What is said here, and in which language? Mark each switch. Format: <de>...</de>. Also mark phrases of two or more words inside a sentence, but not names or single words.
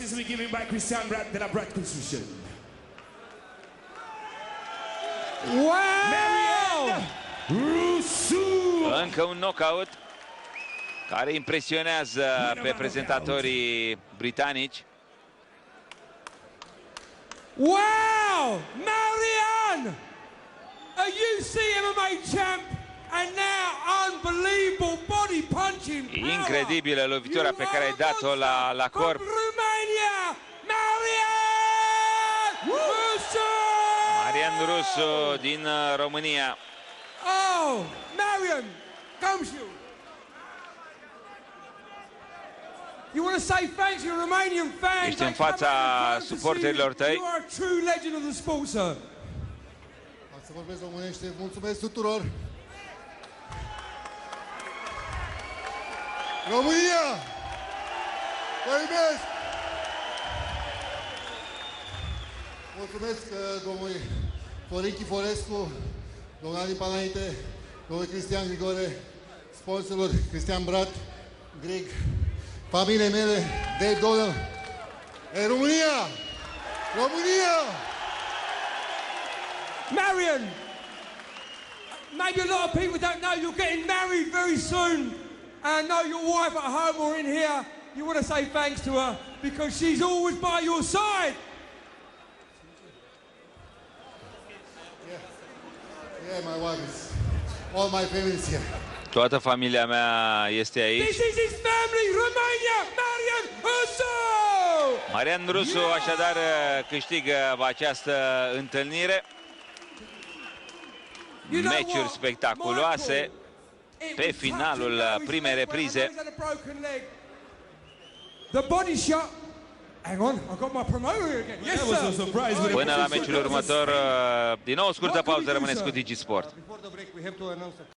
<en>Wow!</en> <ro>Încă un knockout care impresionează pe prezentatorii britanici.</ro> <en>Wow! Marian! A UC MMA champ and now unbelievable body punching power.</en> <ro>Incredibilă lovitura pe care ai dat-o la corp.</ro> <en>From Romania, Marian Rusu!</en> <ro>Marian Rusu din România.</ro> <en>Oh, Marian, comes you. You want to say thanks to your Romanian fans?</en> <ro>Ești în fața suporterilor tăi.</ro> <en>You are a true legend of the sport, sir.</en> <ro>Să vorbesc românește. Mulțumesc tuturor. România! Vă iubesc! Mulțumesc domnului Florin Chiforescu, domnul Ali Panaite, domnul Cristian Grigore, sponsorilor Cristian Brat, Greg, familiei mele, Dave Donald. Hey, România! România!</ro> <en>Marian, maybe a lot of people don't know you're getting married very soon. And I know your wife at home or in here, you want to say thanks to her because she's always by your side. Yeah, my wife is... All my family is here.</en> <ro>Toată familia mea este aici.</ro> <en>This is his family, Romania, Marian Rusu!</en> <ro>Marian Rusu așadar câștigă această întâlnire. Meciuri spectaculoase pe finalul primei reprize.</ro> <en>The body shot. Hang on, I got my promoter again. Yes, sir.</en> <ro>Până la meciul următor, din nou scurtă pauză, rămâneți cu DigiSport.</ro>